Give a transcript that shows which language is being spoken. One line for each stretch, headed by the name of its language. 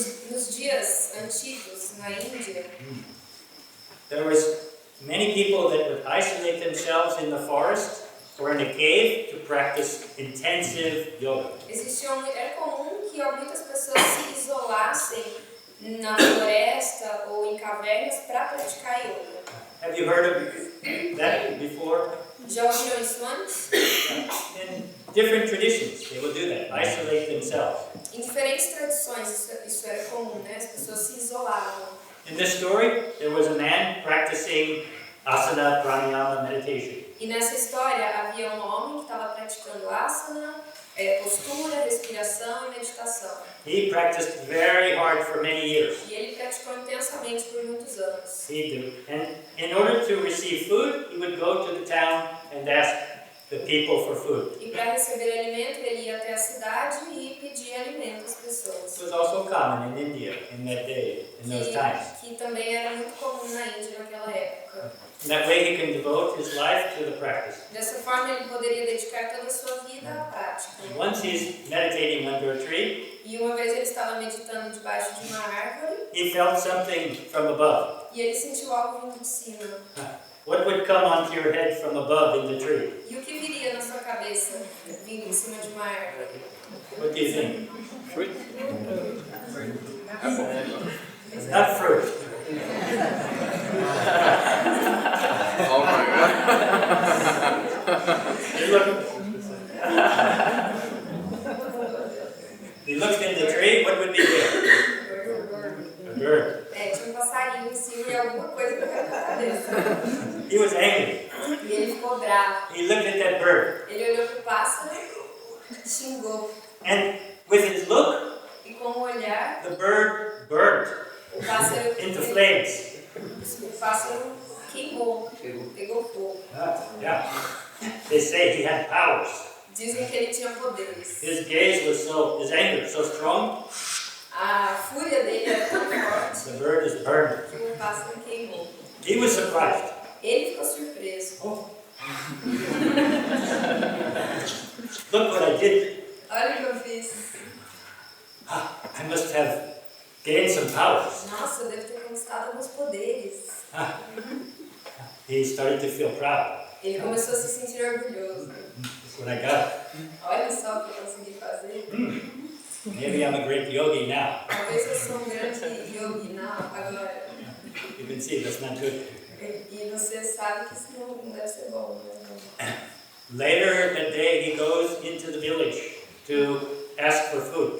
Portuguese: Nos dias antigos, na Índia,
English: there was many people that would isolate themselves in the forest or in a cave to practice intensive yoga.
Portuguese: era comum que muitas pessoas se isolassem na floresta ou em cavernas para praticar yoga.
English: Have you heard of that before?
Portuguese: Já ouviram isso antes?
English: In different traditions, they will do that, isolate themselves.
Portuguese: Em diferentes tradições isso era comum, né? As pessoas se isolavam.
English: In this story, there was a man practicing asana, pranayama, meditation.
Portuguese: E nessa história havia um homem que estava praticando asana, postura, respiração e meditação.
English: He practiced very hard for many years.
Portuguese: E ele praticou intensamente por muitos anos.
English: And in order to receive food, he would go to the town and ask the people for food.
Portuguese: E para receber alimento, ele ia até a cidade e pedia alimento às
English: This
Portuguese: pessoas.
English: was also common in India in that day, in those times.
Portuguese: Que também era muito comum na Índia naquela época.
English: In that way, he can devote his life to the practice.
Portuguese: Dessa forma, ele poderia dedicar toda a sua vida à prática.
English: Once he's meditating under a tree,
Portuguese: E uma vez ele estava meditando debaixo de uma árvore
English: he felt something from above.
Portuguese: e ele sentiu algo vindo de cima.
English: What would come onto your head from above in the tree?
Portuguese: E o que viria na sua cabeça vindo de cima de uma árvore?
English: What do you think? Fruit? Not fruit. Oh my god. looked in the tree, what would be there? A bird.
Portuguese: Tinha um passarinho em cima e alguma coisa na cabeça.
English: He was angry.
Portuguese: E ele ficou bravo.
English: He looked at that bird.
Portuguese: Ele olhou pro pássaro, xingou.
English: And with his look,
Portuguese: E com o olhar,
English: the bird burned
Portuguese: o pássaro,
English: into flames.
Portuguese: o pássaro queimou, pegou fogo.
English: Yeah. They say he had powers.
Portuguese: Dizem que ele tinha poderes.
English: His anger so strong,
Portuguese: A fúria dele era tão forte
English: the bird is burned.
Portuguese: que o pássaro queimou.
English: He was surprised.
Portuguese: Ele ficou surpreso.
English: Oh. Look what I did.
Portuguese: Olha o que eu fiz.
English: I must have gained some powers.
Portuguese: Nossa, eu devo ter conquistado alguns poderes.
English: He started to feel proud.
Portuguese: Ele começou a se sentir orgulhoso.
English: That's what I got.
Portuguese: Olha só o que eu consegui fazer.
English: Maybe I'm a great yogi now.
Portuguese: Talvez eu sou um grande yogi agora.
English: You can see that's not good.
Portuguese: E você sabe que isso não deve ser bom. Né?
English: Later that day, he goes into the village to ask for food.